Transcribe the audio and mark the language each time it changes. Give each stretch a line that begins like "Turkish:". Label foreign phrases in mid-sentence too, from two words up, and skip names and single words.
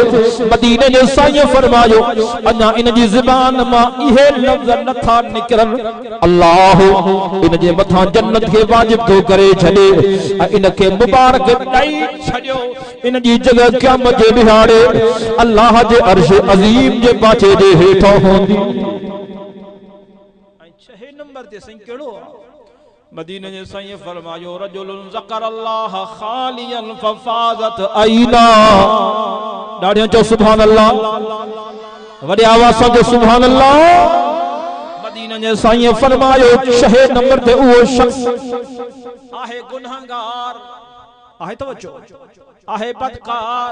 Sindhi: मदीने जे साईं फरमायो अञा इन जी ज़ुबान मां इहे लफ़्ज़ नथा निकरन, अल्लाह इन जे मथां जन्नत के वाजिब तो करे छॾे, इन के मुबारक ॾेई छॾियो। इन जी जगह क़यामत जे ॾिहाड़े अल्लाह जे अर्श अज़ीम जे पाछे जे हेठां होंदी। 6 नंबर ते साईं कहिड़ो मदीने जे साईं फरमायो
Arabic: رجلٌ ذكر الله خاليا ففاضت عيناه.
Sindhi: ॾाढियां चओ
Arabic: سبحان الله,
Sindhi: वॾे आवाज़ सां जो
Arabic: سبحان الله.
Sindhi: मदीने जे साईं फरमायो 6 नंबर ते उहो शख्स आहे गुनाहगार, आहे तवज्जो, आहे